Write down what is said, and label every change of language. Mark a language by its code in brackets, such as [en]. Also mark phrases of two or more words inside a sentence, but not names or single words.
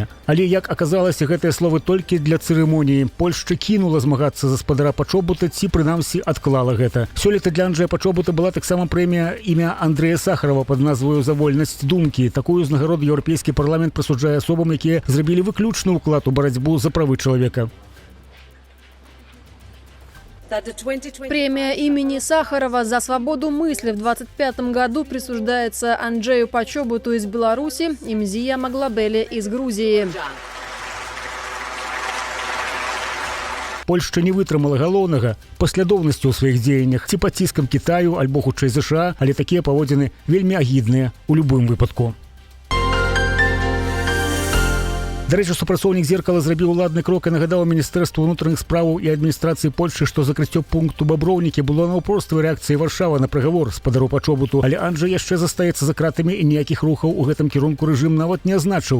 [be] Але, як аказалася, гэтыя словы толькі для цырымоніі. Польшча кінула змагацца за спадара Пачобута, ці прынамсі адклала гэта. Сёлета для Анджэя Пачобута была таксама прэмія імя Андрэя Сахарова пад назваю «За вольнасць думкі». Такую ўзнагароду еўрапейскі парламент прысуджае асобам, якія зрабілі выключна уклад у барацьбу за правы чалавека. [ru] Премия имени Сахарова за свободу мысли в 2025 году присуждается Анджею Пачобуту из Беларуси и Мзия Маглабеле из Грузии. [be] Польшча не вытрымала галоўнага паслядоўнасцю ў сваіх дзеяннях ці пад ціскам Кітаю альбо хутчэй ЗША, але такія паводзіны вельмі агідныя ў любым выпадку. Дарэчы, супрацоўнік «Зеркала» зрабіў уладны крок і нагадаў Міністэрству ўнутраных спраў і адміністрацыі Польшчы, што закрыццё пункту Баброўнікі было наўпроставай рэакцыяй Варшавы на прыгавор спадару Пачобуту, але Анджэй яшчэ застаецца за кратамі і ніякіх рухаў у гэтым кірунку рэжым нават не азначыў.